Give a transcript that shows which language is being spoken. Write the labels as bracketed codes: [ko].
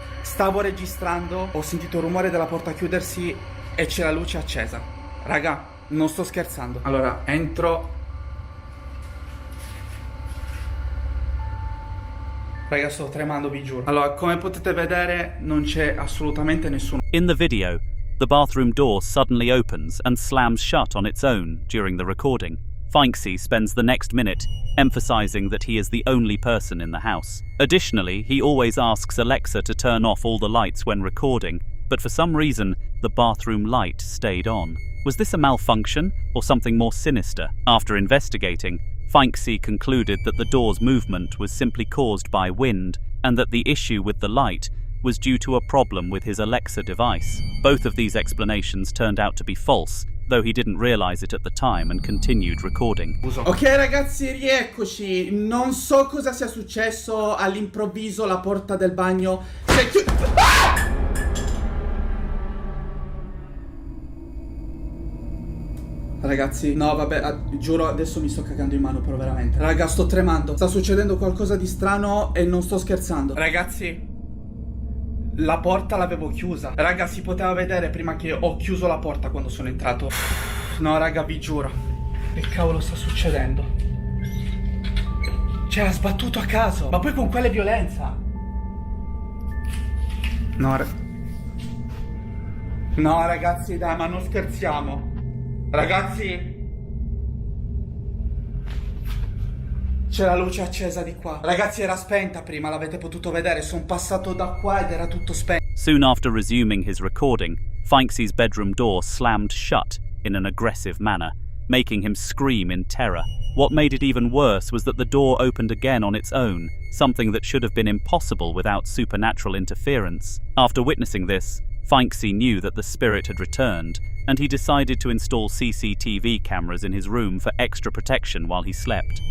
[it] Stavo registrando, ho sentito il rumore della porta chiudersi e c'è la luce accesa. Raga, non sto scherzando. Allora, entro. Raga, sto tremando, vi giuro. Allora, come potete vedere, non c'è assolutamente nessuno. [en] In the video, the bathroom door suddenly opens and slams shut on its own during the recording. Finksy spends the next minute emphasizing that he is the only person in the house. Additionally, he always asks Alexa to turn off all the lights when recording, but for some reason, the bathroom light stayed on. Was this a malfunction or something more sinister? After investigating, Finksy concluded that the door's movement was simply caused by wind and that the issue with the light was due to a problem with his Alexa device. Both of these explanations turned out to be false, though he didn't realize it at the time and continued recording. [it] Ok ragazzi, rieccoci. Non so cosa sia successo, all'improvviso la porta del bagno si è chiusa. Ragazzi, no vabbè, giuro adesso mi sto cagando in mano però veramente. Raga, sto tremando. Sta succedendo qualcosa di strano e non sto scherzando. Ragazzi, la porta l'avevo chiusa. Raga, si poteva vedere prima che ho chiuso la porta quando sono entrato. No raga, vi giuro. Che cavolo sta succedendo? Cioè, ha sbattuto a caso. Ma poi con quale violenza? No ragazzi, dai, ma non scherziamo. Ragazzi, c'è la luce accesa di qua. Ragazzi, era spenta prima, l'avete potuto vedere. Sono passato da qua ed era tutto spento. [en] Soon after resuming his recording, Finksie's bedroom door slammed shut in an aggressive manner, making him scream in terror. What made it even worse was that the door opened again on its own, something that should have been impossible without supernatural interference. After witnessing this, Finksy knew that the spirit had returned, and he decided to install CCTV cameras in his room for extra protection while he slept.